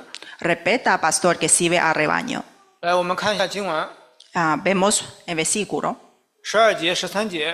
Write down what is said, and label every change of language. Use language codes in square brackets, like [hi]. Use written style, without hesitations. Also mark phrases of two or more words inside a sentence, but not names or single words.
[es] Respeta a pastor que sirve a rebaño. [zh] 来，我们看一下经文， [es] Vemos el versículo. [zh] 12 节、13节。